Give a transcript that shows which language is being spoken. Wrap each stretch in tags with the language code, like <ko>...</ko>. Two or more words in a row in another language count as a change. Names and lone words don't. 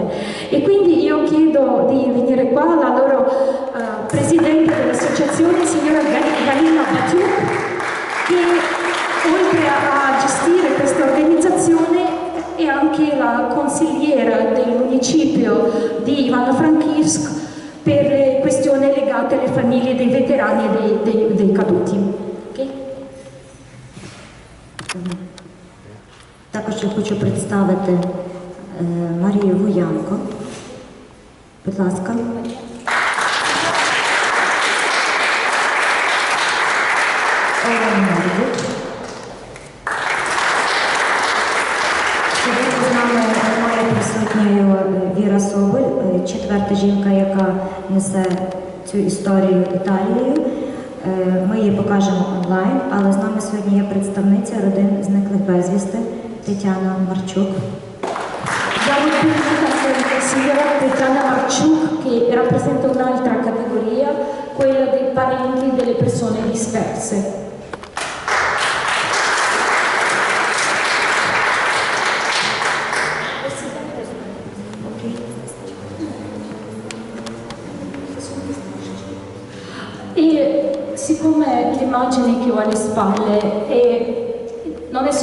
<it>E quindi io chiedo di venire qua la loro presidente dell'associazione, signora Galina Batiuk, che oltre a gestire questa organizzazione è anche la consigliera del municipio di Ivano-Frankivsk per le questioni legate alle famiglie dei veterani e dei caduti. Okay?</it> <uk>Також я хочу представити Марію Вуянко. Будь ласка. Сьогодні з нами має присутньою Віра Соболь, 4-та жінка, яка несе цю історію Італією. Ми її покажемо онлайн, але з нами сьогодні є представниця родин зниклих безвісти Тетяна Марчук.</uk> <it>Diamo il benvenuto alla signora Tetiana Marciuc che rappresenta un'altra categoria, quella dei parenti delle persone disperse. E siccome l'immagine che ho alle spalle non è</it>